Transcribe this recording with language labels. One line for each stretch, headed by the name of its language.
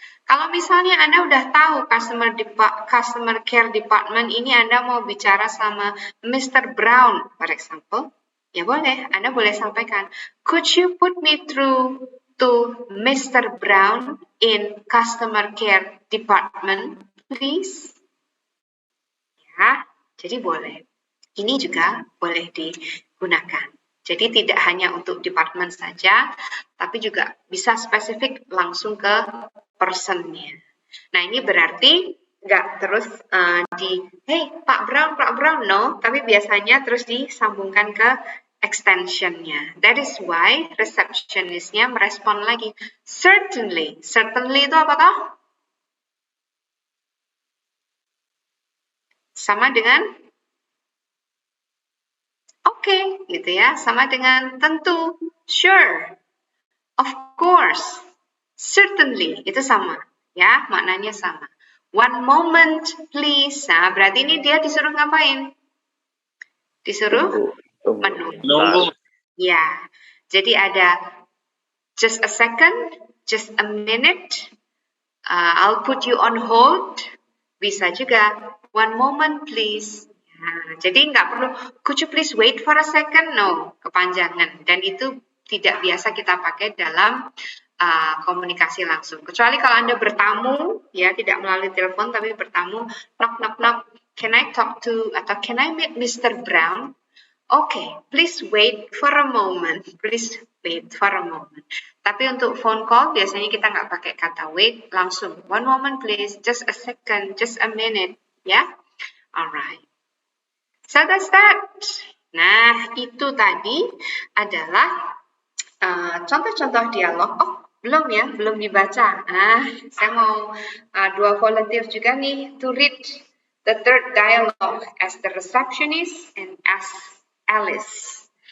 Indonesian: Kalau misalnya Anda udah tahu customer care department ini Anda mau bicara sama Mr.
English: Brown, for example,
Indonesian: ya boleh, Anda boleh sampaikan,
English: could you put me through to Mr. Brown in customer care department, please?
Indonesian: Ya, jadi boleh. Ini juga boleh digunakan. Jadi tidak hanya untuk department saja, tapi juga bisa spesifik langsung ke personnya. Nah ini berarti nggak terus hey Pak Brown, no, tapi biasanya terus disambungkan ke extensionnya.
English: That is why
Indonesian: receptionistnya merespon lagi,
English: certainly.
Indonesian: Certainly itu apa toh? Sama dengan oke, gitu ya. Sama dengan tentu,
English: sure, of course, certainly,
Indonesian: itu sama, ya, maknanya sama.
English: One moment, please.
Indonesian: Nah, berarti ini dia disuruh ngapain? Disuruh menunggu. Ya, jadi ada
English: just a second, just a minute, I'll put you on hold.
Indonesian: Bisa juga,
English: one moment, please.
Indonesian: Nah, jadi nggak perlu,
English: could you please wait for a second?
Indonesian: No, kepanjangan. Dan itu tidak biasa kita pakai dalam komunikasi langsung. Kecuali kalau Anda bertamu, ya tidak melalui telepon, tapi bertamu,
English: knock, knock, knock, can I talk to,
Indonesian: atau
English: can I meet Mr. Brown? Okay, please wait for a moment. Please wait for a moment.
Indonesian: Tapi untuk phone call, biasanya kita nggak pakai kata wait, langsung.
English: One moment please, just a second, just a minute, ya. Alright. So that's that.
Indonesian: Nah, itu tadi adalah contoh-contoh dialog. Oh, belum ya, belum dibaca. Saya mau 2 volunteer juga nih
English: to read the third dialogue as the receptionist and as Alice.